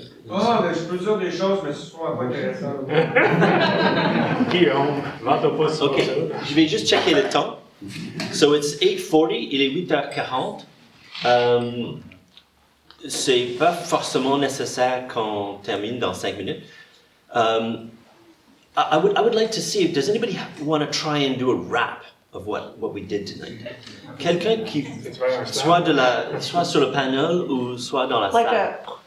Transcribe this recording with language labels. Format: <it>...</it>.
<fr>Mais je peux dire des choses, mais ce sera pas intéressant. Guillaume, vente pas ça. OK, je vais juste checker le temps.</fr> <en>So it's 8:40,</en> <fr>il est 8h40. C'est pas forcément nécessaire qu'on termine dans 5 minutes.</fr> <en>I would like to see if does anybody want to try and do a wrap of what we did tonight.</en> <fr>Quelqu'un qui soit sur le panel ou soit dans la salle.</fr>